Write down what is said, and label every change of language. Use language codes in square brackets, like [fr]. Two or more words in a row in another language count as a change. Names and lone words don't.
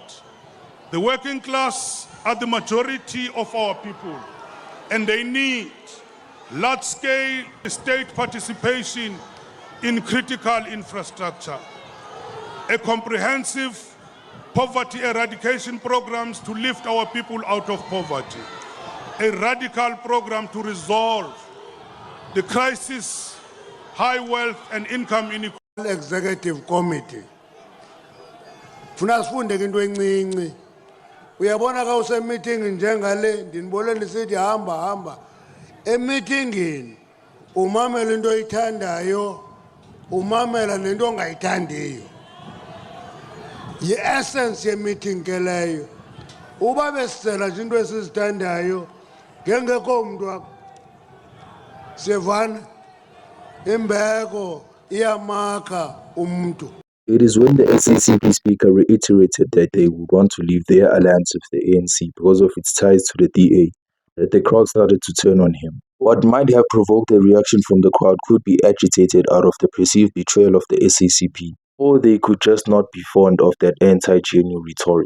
[en] The working class are the majority of our people, and they need large-scale state participation in critical infrastructure, a comprehensive poverty eradication programs to lift our people out of poverty, a radical program to resolve the crisis, high wealth and income inequality. Executive Committee. [xh] Funa sifunde into encinci. Uyabona ka use meeting njengale ndinibole ndisithi hamba emeetingini umamela into oyithandayo umamela nento ongayithandiyo. Yi-essence ye-meeting ke leyo. Uba besicela nje into esizithandayo ngengekho umntu siyevana imbeko iyamakha umuntu. [en] It is when the SACP speaker reiterated that they would want to leave their alliance with the ANC because of its ties to the DA that the crowd started to turn on him. What might have provoked a reaction from the crowd could be agitated out of the perceived betrayal of the SACP, or they could just not be fond of that anti-GNU rhetoric.